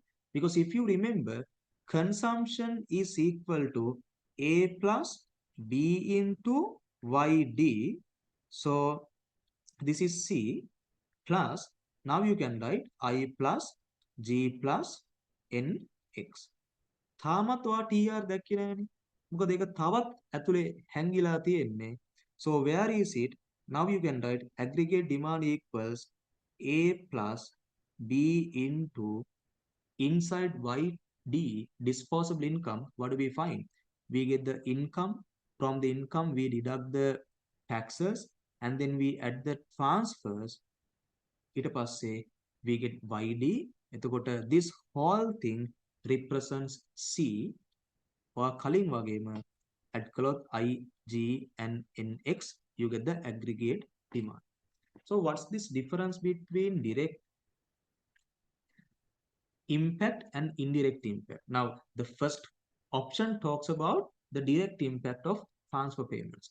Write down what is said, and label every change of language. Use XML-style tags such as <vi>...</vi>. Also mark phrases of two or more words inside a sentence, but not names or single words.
<en>Because if you remember, consumption is equal to A plus B into YD. So this is C plus, now you can write I plus G plus NX.</en> <si>තාමත් ඔයා TR දැක්කේ නෑනේ. මොකද ඒක තවත් ඇතුලේ හැංගිලා තියෙන්නේ.</si> <en>So where is it? Now you can write aggregate demand equals A plus B into inside YD disposable income. What do we find? We get the income. From the income we deduct the taxes and then we add the transfers.</en> <si>ඊට පස්සේ</si> <en>we get YD. එතකොට this whole thing represents C. or</en> <si>කලින් වගේම add කළොත්</si> <en>I, G and NX, you get the aggregate demand. So what's this difference between direct impact and indirect impact? Now the first option talks about the direct impact of transfer payments.</en>